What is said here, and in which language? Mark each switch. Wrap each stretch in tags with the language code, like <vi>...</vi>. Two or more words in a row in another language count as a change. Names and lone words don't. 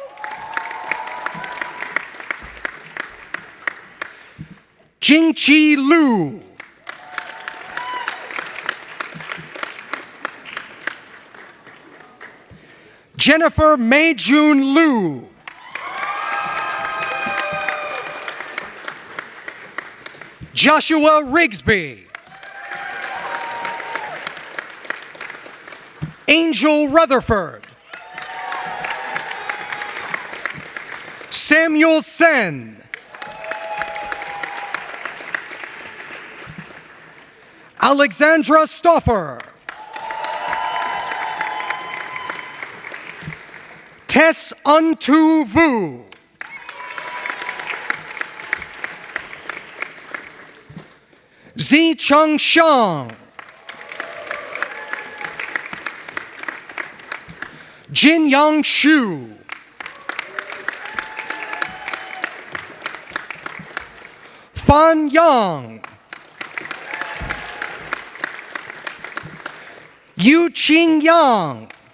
<en>Jingqi Lu. Jennifer Meijun Lu. Joshua Rigsby. Angel Rutherford. Samuel Sen. Alexandra Stoffer. Tess Untu Vu. Zi Chung Shang. Jin Yang Shu. Fan Yang. Yu Qing Yang.</en>